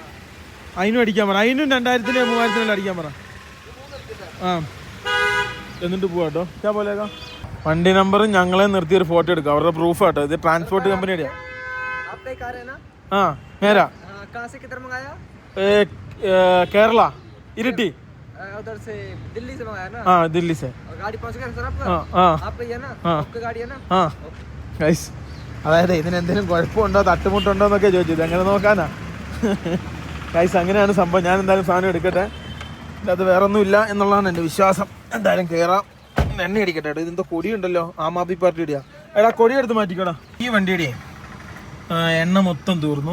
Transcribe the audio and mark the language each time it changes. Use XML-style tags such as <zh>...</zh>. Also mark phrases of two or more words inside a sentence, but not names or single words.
<ml>അതിനും അടിക്കാൻ പറ. അതിനും 2000-ന് 3000-ന് അടിക്കാൻ പറ. എന്നിട്ട് പോവാട്ടോ ഞാൻ പോലേക്കാം. വണ്ടി നമ്പറും ഞങ്ങളെ നിർത്തി ഒരു ഫോട്ടോ എടുക്കാം, അവരുടെ പ്രൂഫ് ആട്ടോ. ഇത് ട്രാൻസ്പോർട്ട് കമ്പനിയുടെയാ. ആ മേരാ കേരള ഇരിട്ടി.</ml> <hi>हाँ दिल्ली से गाड़ी पहुंच गया सर आपका? हाँ आप ही है ना? आपकी गाड़ी है ना?</hi> <ml>हाँ ഗൈസ്, അതായത് ഇതിന് എന്തെങ്കിലും കുഴപ്പമുണ്ടോ തട്ടുമുട്ടുണ്ടോ എന്നൊക്കെ ചോദിച്ചത്, അങ്ങനെ നോക്കാനാ ഗൈസ്. അങ്ങനെയാണ് സംഭവം. ഞാൻ എന്തായാലും സാധനം എടുക്കട്ടെ, അത് വേറെ ഒന്നുമില്ല എന്നുള്ളതാണ് എൻ്റെ വിശ്വാസം. എന്തായാലും കയറാം, എണ്ണ അടിക്കട്ടെ. ഇതെന്തോ കൊടിയുണ്ടല്ലോ, ആം ആദ്മി പാർട്ടിയുടെയാ. എടാ കൊടി എടുത്ത് മാറ്റിക്കോടാ. ഈ വണ്ടിയുടെ എണ്ണ മൊത്തം തീർന്നു.</ml>